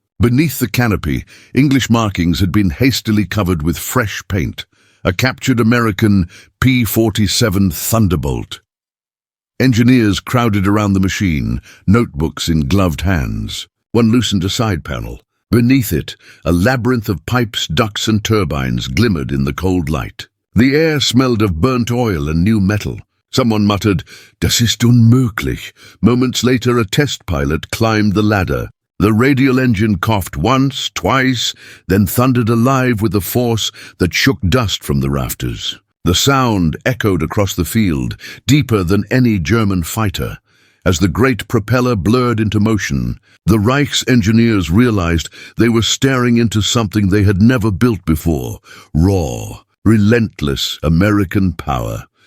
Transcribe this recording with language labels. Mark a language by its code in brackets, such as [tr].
[en] Beneath the canopy, English markings had been hastily covered with fresh paint, a captured American P-47 Thunderbolt. Engineers crowded around the machine, notebooks in gloved hands. One loosened a side panel. Beneath it, a labyrinth of pipes, ducts and turbines glimmered in the cold light. The air smelled of burnt oil and new metal. Someone muttered, [de] "Das ist unmöglich." [en] Moments later, a test pilot climbed the ladder. The radial engine coughed once, twice, then thundered alive with a force that shook dust from the rafters. The sound echoed across the field, deeper than any German fighter. As the great propeller blurred into motion, the Reich's engineers realized they were staring into something they had never built before: raw, relentless American power.